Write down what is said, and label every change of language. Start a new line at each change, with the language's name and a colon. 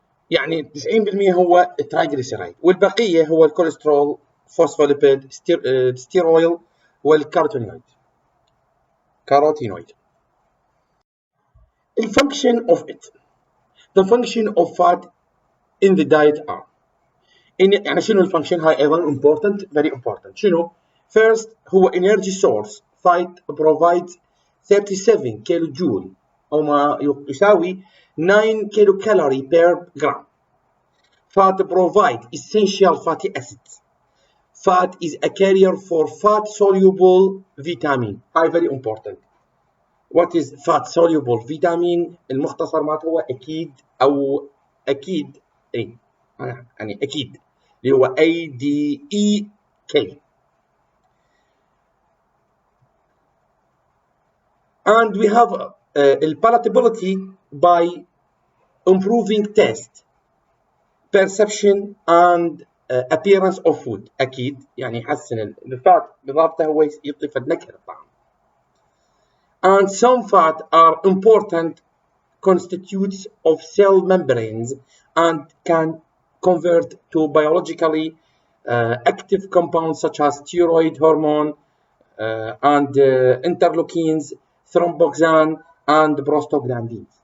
Arabic: يعني 90% هو الترايجليسيرايد والبقيه هو الكوليسترول، فوسفوليبيد، ستيرويل والكاروتينويد.
English: The function of it. The function of fat in the diet are.
Arabic: يعني شنو الفانكشن؟ هاي ايضا important,
English: very important.
Arabic: شنو؟
English: First هو energy source. Fat provides 37 kilo joule
Arabic: او ما يساوي
English: 9 kilo calorie per gram. Fat provide essential fatty acids. Fat is a carrier for fat soluble vitamin.
Arabic: هاي
English: very important. What is fat soluble vitamin؟
Arabic: المختصر مالته هو أكيد يعني أكيد اللي هو
English: ADEK. And we have palatability by improving taste, perception and appearance of food.
Arabic: أكيد يعني يحسن الفات بضابطه هو يعطي فد نكهة الطعام.
English: And some fat are important constituents of cell membranes and can convert to biologically active compounds such as steroid hormone and interleukins, thromboxane and prostaglandins.